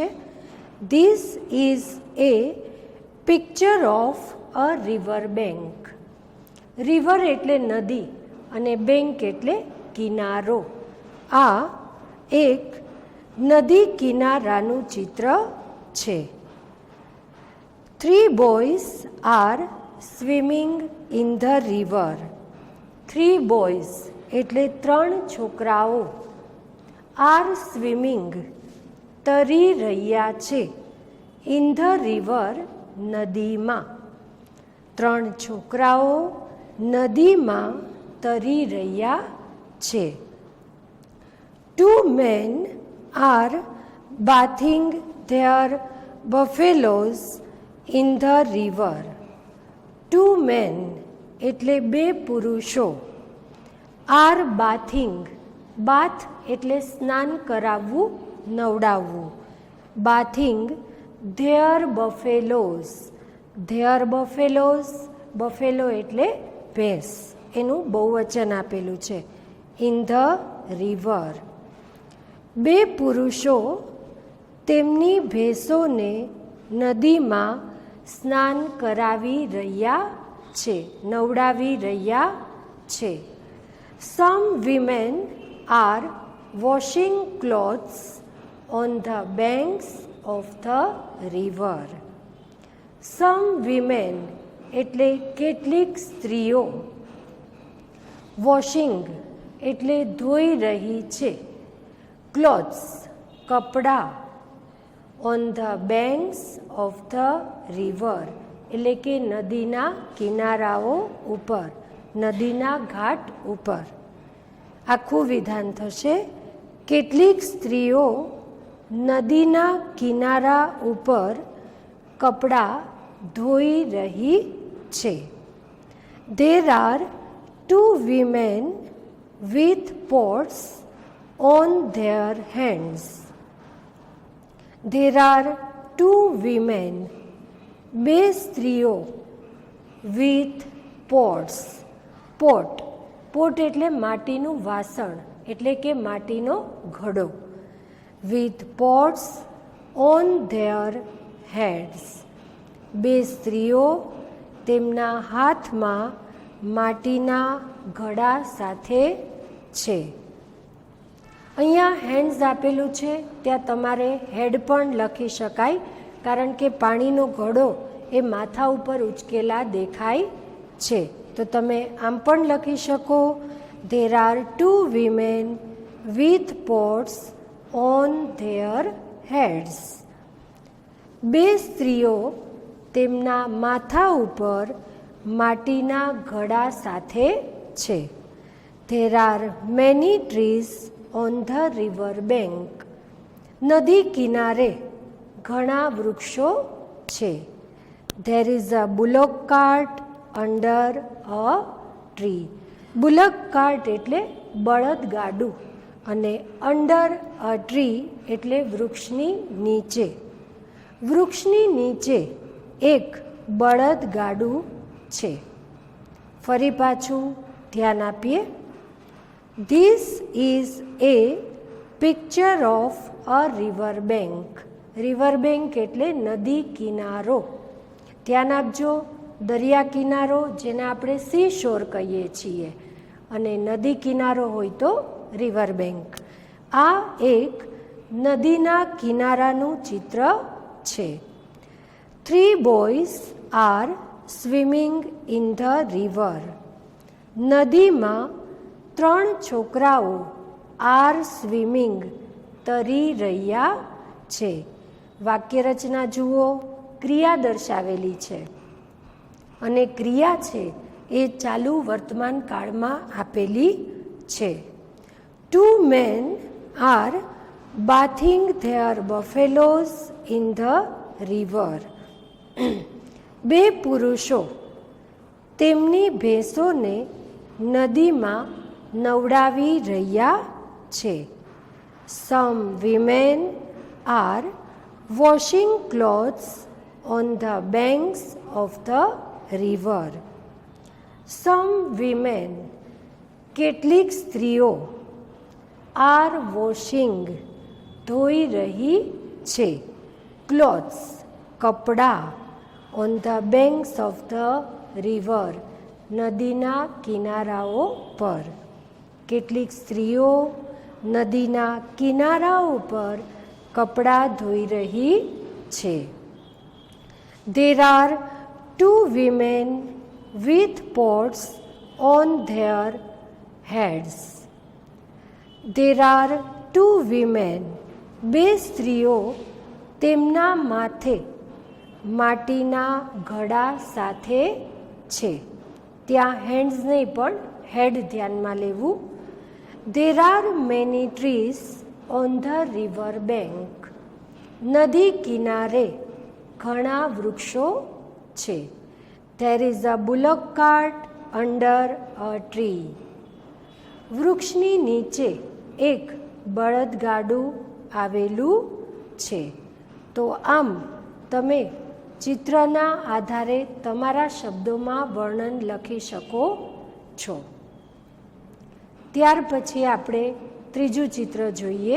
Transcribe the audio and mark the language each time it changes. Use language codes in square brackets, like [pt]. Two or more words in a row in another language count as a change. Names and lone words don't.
[en] This is a picture of a river bank. [gu] રિવર એટલે નદી અને બેંક એટલે કિનારો. આ એક નદી કિનારાનું ચિત્ર છે. [en] 3 boys are swimming in the river. 3 boys [gu] એટલે 3 છોકરાઓ [en] are swimming [gu] તરી રહ્યા છે. [en] in the river નદીમાં. [gu] 3 છોકરાઓ નદીમાં તરી રહ્યા છે. [en] 2 men are bathing their buffaloes in the river. 2 men [gu] એટલે 2 પુરુષો [en] are bathing. [gu] બાથ એટલે સ્નાન કરાવવું, નવડાવવું. [en] bathing their buffaloes. their buffaloes, buffalo [gu] એટલે ભેંસ, એનું બહુવચન આપેલું છે. [en] in the river. [gu] 2 પુરુષો તેમની ભેંસોને નદીમાં સ્નાન કરાવી રહ્યા છે, નવડાવી રહ્યા છે. [en] Some women are washing clothes on the banks of the river. Some women [gu] એટલે કેટલીક સ્ત્રીઓ, વોશિંગ એટલે ધોઈ રહી છે, ક્લોથ્સ કપડાં, [en] on the banks of the river [gu] એટલે કે નદીના કિનારાઓ ઉપર, નદીના ઘાટ ઉપર. આખું વિધાન થશે: કેટલીક સ્ત્રીઓ નદીના કિનારા ઉપર કપડાં ધોઈ રહી છે. [en] There are 2 women with pots on their hands. There are 2 women, 2 સ્ત્રીઓ, with pots. [gu] પોટ, પોટ એટલે માટીનું વાસણ, એટલે કે માટીનો ઘડો. [en] with pots on their heads. [gu] 2 સ્ત્રીઓ તેમના હાથમાં માટીના ઘડા સાથે છે. અહીંયા હેન્ડ્સ આપેલું છે, ત્યાં તમારે હેડ પણ લખી શકાય, કારણ કે પાણીનો ઘડો એ માથા ઉપર ઉચકેલા દેખાય છે. તો તમે આમ પણ લખી શકો: [en] There are 2 women with pots on their heads. [gu] 2 સ્ત્રીઓ તેમના માથા ઉપર માટીના ઘડા સાથે છે. [en] There are many trees on the river bank. [gu] નદી કિનારે ઘણા વૃક્ષો છે. [en] There is a bullock cart under a tree. bullock cart [gu] એટલે બળદગાડું અને [en] under a tree [gu] એટલે વૃક્ષની નીચે. વૃક્ષની નીચે એક બળદગાડું છે. ફરી પાછું ધ્યાન આપીએ. [en] This is a picture of a river bank. river bank [gu] એટલે નદી કિનારો. ધ્યાન આપજો, દરિયા કિનારો જેને આપણે [en] sea shore [gu] કહીએ છીએ, અને નદી કિનારો હોય તો [en] river bank. [gu] આ એક નદીના કિનારાનું ચિત્ર છે. [en] 3 boys are swimming in the river. [gu] નદીમાં 3 છોકરાઓ [en] are swimming [gu] તરી રહ્યા છે. વાક્યરચના જુઓ, ક્રિયા દર્શાવેલી છે અને ક્રિયા છે એ ચાલુ વર્તમાન કાળમાં આપેલી છે. [en] 2 men are bathing their buffaloes in the river. [gu] 2 પુરુષો તેમની ભેંસોને નદીમાં નવડાવી રહ્યા છે. [en] Some women are washing clothes on the banks of the river. Some women, [gu] કેટલીક સ્ત્રીઓ, [en] are washing, [gu] ધોઈ રહી છે, [en] clothes, કપડાં, on the banks of the river, [gu] નદીના કિનારાઓ પર. કેટલીક સ્ત્રીઓ નદીના કિનારાઓ પર કપડાં ધોઈ રહી છે. [en] There are 2 women with pots on their heads. There are 2 women, [gu] 2 સ્ત્રીઓ તેમના માથે માટીના ઘડા સાથે છે. ત્યાં હેન્ડ્સ નહીં પણ હેડ ધ્યાનમાં લેવું. [en] There are many trees on the river bank. [gu] નદી કિનારે ઘણા વૃક્ષો છે. [en] There is a bullock cart under a tree. [gu] વૃક્ષની નીચે એક બળદગાડું આવેલું છે. તો આમ તમે ચિત્રના આધારે તમારા શબ્દોમાં વર્ણન લખી શકો છો. ત્યાર પછી આપણે ત્રીજું ચિત્ર જોઈએ.